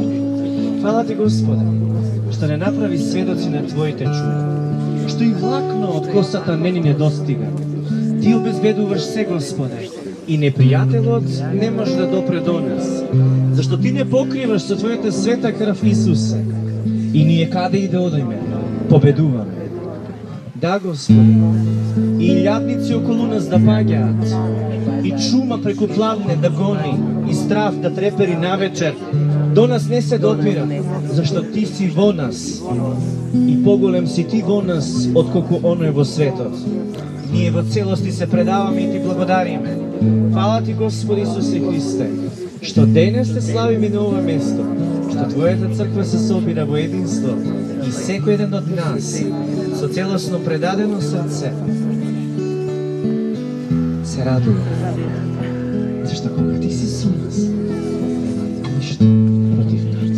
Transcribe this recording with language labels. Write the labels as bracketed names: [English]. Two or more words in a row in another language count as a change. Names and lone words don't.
[Macedonian] Фала Ти, Господе, што не направи сведоци на Твоите чуди, што и влакно од косата не ни недостига. Ти обезбедуваш се, Господе, и непријателот не може да допре до нас, зашто Ти не покриваш со Твојата света крв, Исусе, и ние каде и да одиме, победуваме. Да, Господи, и илјадници околу нас да паѓаат, и чума преку плавне да гони, и страв да трепери навечер, до нас не се допира, зашто ти си во нас, и поголем си ти во нас, отколку оној во светот. Ние во целости се предаваме и ти благодариме. Фала ти, Господи Исусе Христе, што денес те славиме на ова место, што Твојата црква се собира во единство и секој еден од нас со целосно предадено срце се радува, зашто кога ти си со нас, нема ништо против нас.